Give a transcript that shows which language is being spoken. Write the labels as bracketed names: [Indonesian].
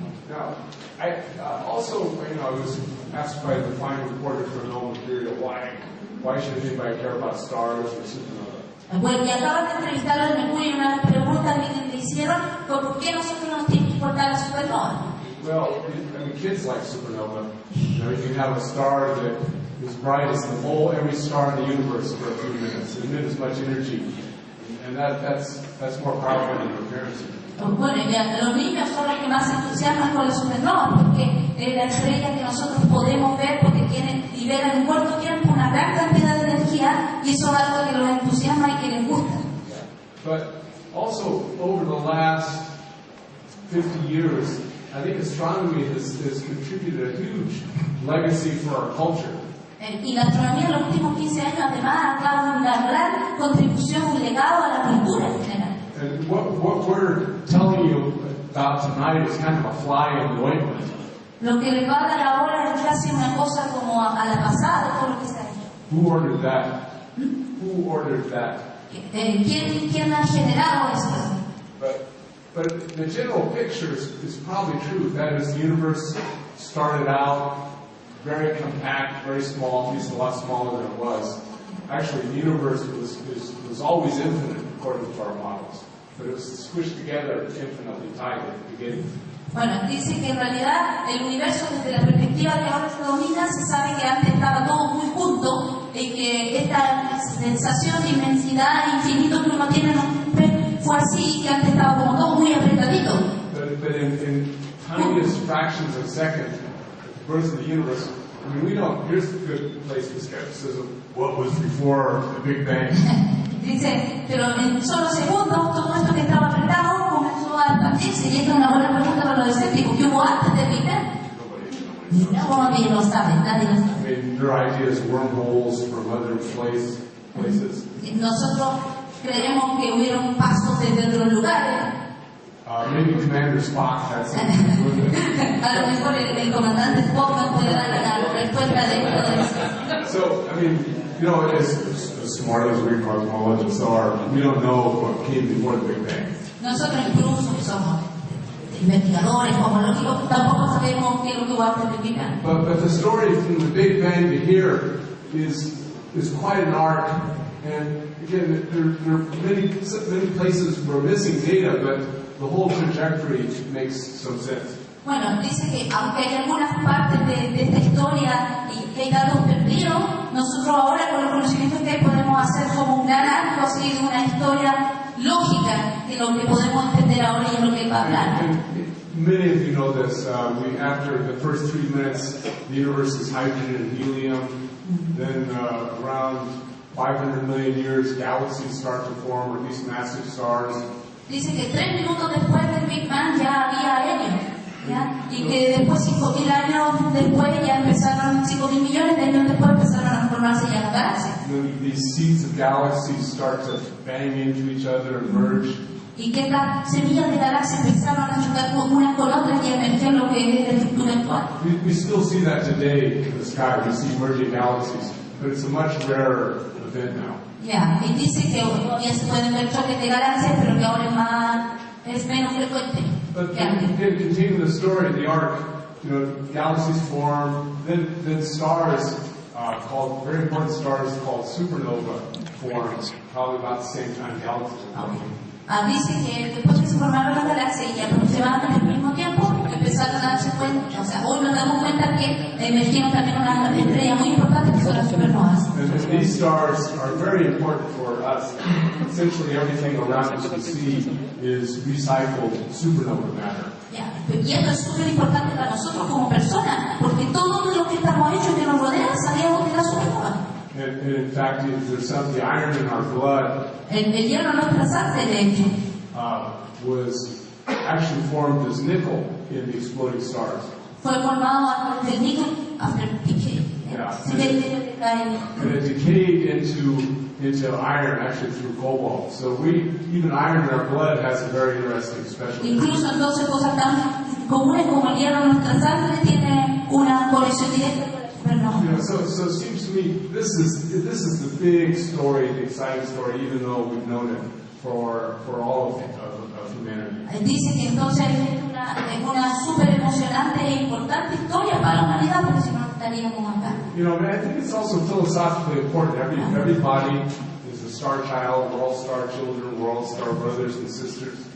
[English] Now, I also, I was asked by the final reporter for Nobel Material, why should anybody care about stars or supernovas? [Spanish] Bueno, y acaban de entrevistarlo en Mercurio y una pregunta que le hicieron fue ¿por qué nosotros nos tiene que importar la supernova? [English] Well, I mean, kids like supernova. You know, you can have a star that is bright as every star in the universe for a few minutes, and emit as much energy, and that's more powerful than your parents. [Spanish] Bueno, ya, los niños son los que más se entusiasman con la supernova porque es la estrella que nosotros podemos ver porque liberan en corto tiempo una gran cantidad de energía y eso es algo que los entusiasma y que les gusta. [English] But also, over the last 50 years, I think astronomy has contributed a huge legacy for our culture. [Spanish] Y la astronomía en los últimos 15 años además ha dado una gran contribución, un legado a la cultura en general. [English] And what we're telling you about tonight is kind of a fly in the ointment. [Spanish] Lo que les va a dar ahora es casi una cosa como a la pasada de todo lo que se ha hecho. [English] Who ordered that? Who ordered that? [Spanish] ¿Quién ha generado eso? [English] But the general picture is probably true. That is, the universe started out very compact, very small, at least a lot smaller than it was. Actually, the universe was always infinite. according to our models. But it was squished together infinitely tight at the beginning. [Spanish] Bueno, dice que en realidad el universo desde la perspectiva que ahora se domina se sabe que antes estaba todo muy junto y que esta sensación de inmensidad e infinito que uno tiene fue así, que antes estaba como todo muy apretadito. [English] But in tiniest fractions of a second, the birth of the universe, I mean, we don't, here's a good place for skepticism. What was before the Big Bang? [Spanish] Dice, pero en solo segundos todo esto que estaba apretado comenzó a expandirse, y esta es una buena pregunta para los escépticos. ¿Qué hubo antes del Big Bang? Nadie lo sabe, nadie lo sabe. [English] I mean, their idea is wormholes from other places. [Spanish] Nosotros creemos que hubieron pasos desde otros lugares. [English] Maybe Commander Spock had something to do with it. [Spanish] A lo mejor el comandante Spock nos puede dar la respuesta de esto. [English] So, I mean, you know, as smart as we cosmologists are, we don't know what came before the Big Bang. [Spanish] Nosotros incluso somos investigadores cosmológicos, tampoco sabemos qué es lo que va a hacer el Big Bang. [English] But the story from the Big Bang to here is quite an arc. And again, there are many places we're missing data, but the whole trajectory makes some sense. [Spanish] Bueno, dice que aunque hay algunas partes de esta historia y que hay datos perdidos, nosotros ahora con los conocimientos que hay podemos hacer como un gran arco así de una historia lógica de lo que podemos entender ahora y de lo que va a hablar. [English] Many of you know this. After the first 3 minutes, the universe is hydrogen and helium. Then around 500 million years, galaxies start to form, or at least massive stars. [Spanish] Dice que 3 minutos después del Big Bang ya había helio, ¿ya? Y que después 5.000 años después ya empezaron, 5.000 millones de años después empezaron a formarse ya las galaxias. [English] These seeds of galaxies start to bang into each other and merge. [Spanish] Y que estas semillas de galaxias empezaron a chocar unas con otras y emerger lo que es la estructura actual. [English] We still see that today in the sky. We see merging galaxies, but it's a much rarer event now. [Spanish] Ya, y dice que todavía se pueden ver choques de galaxias, pero que ahora es menos frecuente. [English] But continuing the story, the arc, you know, galaxies form, then stars, very important stars called supernova form, probably about the same time galaxies are forming. [Spanish] Dice que después que se formaron las galaxias y aproximadamente al mismo tiempo empezaron a darse cuenta, o sea, hoy nos damos cuenta que emergieron también unas estrellas muy importantes que son las supernovas. [English] And these stars are very important for us. Essentially everything around us we see is recycled supernova matter. [Spanish] Y esto es súper importante para nosotros como personas, porque todo lo que estamos hechos y que nos rodea salíamos de la supernova. [English] And in fact, there's the iron in our blood. [Spanish] El hierro en nuestra sangre, de hecho, [English] was actually formed as nickel in the exploding stars. [Spanish] Fue formado a través del níquel [English] after decay. Yeah. And it decayed into iron actually through cobalt. So even iron in our blood has a very interesting special. [Spanish] Incluso entonces cosas tan comunes como el hierro en nuestra sangre tiene una conexión directa con la supernova. [English] You know, so it seems to me this is the big story, the exciting story, even though we've known it for all of humanity. [Spanish] Dice que entonces es una súper emocionante e importante historia para la humanidad, porque si no estaríamos acá. [English] You know, I think it's also philosophically important. Everybody is a star child. We're all star children. We're all star brothers and sisters.